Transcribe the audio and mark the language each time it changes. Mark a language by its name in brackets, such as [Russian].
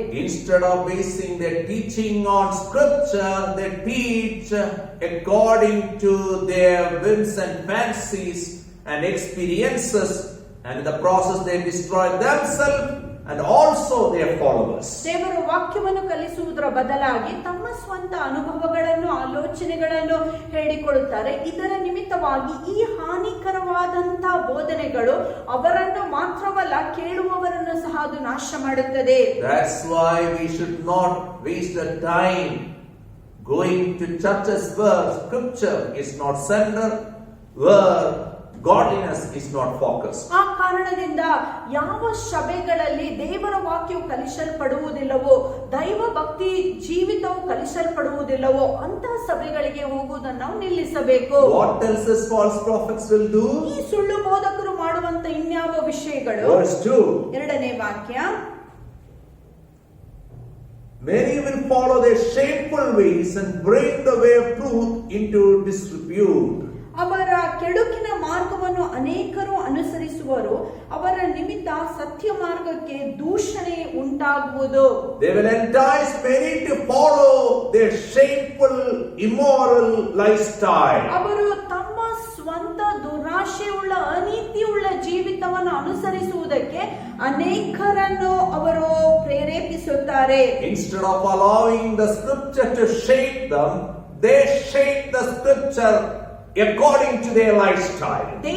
[English] Instead of basing their teaching on scripture, they teach according to their whims and fancies and experiences, and in the process they destroy themselves and also their followers. [Kannada] ದೇವರ ವಾಕ್ಯವನ್ನು ಕಲಿಸುವುದರ ಬದಲಾಗಿ ತಮ್ಮ ಸ್ವಂತ ಅನುಭವಗಳನ್ನು ಆಲೋಚನೆಗಳನ್ನು ಹೇಳಿಕೊಳ್ಳುತ್ತಾರೆ. ಇದರ ನಿಮಿತ್ತವಾಗಿ ಈ ಹಾನಿಕರವಾದಂತಹ ಬೋಧನೆಗಳು ಅವರನ್ನು ಮಾತ್ರವಲ್ಲ, ಕೇಳುವವರನ್ನು ಸಹ ಅದು ನಾಶ ಮಾಡುತ್ತದೆ. [English] That's why we should not waste the time going to churches where scripture is not centered, where godliness is not focused. [Kannada] ಆ ಕಾರಣದಿಂದ ಯಾವ ಸಭೆಗಳಲ್ಲಿ ದೇವರ ವಾಕ್ಯವು ಕಲಿಸಲ್ಪಡುವುದಿಲ್ಲವೋ, ದೈವ ಭಕ್ತಿ ಜೀವಿತವು ಕಲಿಸಲ್ಪಡುವುದಿಲ್ಲವೋ ಅಂತಹ ಸಭೆಗಳಿಗೆ ಹೋಗುವುದನ್ನು ನಾವು ನಿಲ್ಲಿಸಬೇಕು. [English] What else is false prophets will do? [Kannada] ಈ ಸುಳ್ಳು ಬೋಧಕರು ಮಾಡುವಂತ ಇನ್ಯಾವ ವಿಷಯಗಳು? [English] Verse 2. [Kannada] 2ನೇ ವಾಕ್ಯ. [English] Many will follow their shameful ways and bring the way of truth into disrepute. [Kannada] ಅವರ ಕೆಡುಕಿನ ಮಾರ್ಗವನ್ನು ಅನೇಕರು ಅನುಸರಿಸುವರು, ಅವರ ನಿಮಿತ್ತ ಸತ್ಯ ಮಾರ್ಗಕ್ಕೆ ದೂಷಣೆ ಉಂಟಾಗುವುದು. [English] They will entice many to follow their shameful, immoral lifestyle. [Kannada] ಅವರು ತಮ್ಮ ಸ್ವಂತ ದುರಾಶೆಯುಳ್ಳ ಅನೀತಿಯುಳ್ಳ ಜೀವಿತವನ್ನು ಅನುಸರಿಸುವುದಕ್ಕೆ ಅನೇಕರನ್ನು ಅವರು ಪ್ರೇರೇಪಿಸುತ್ತಾರೆ. [English] Instead of allowing the scripture to shape them, they shape the scripture according to their lifestyle.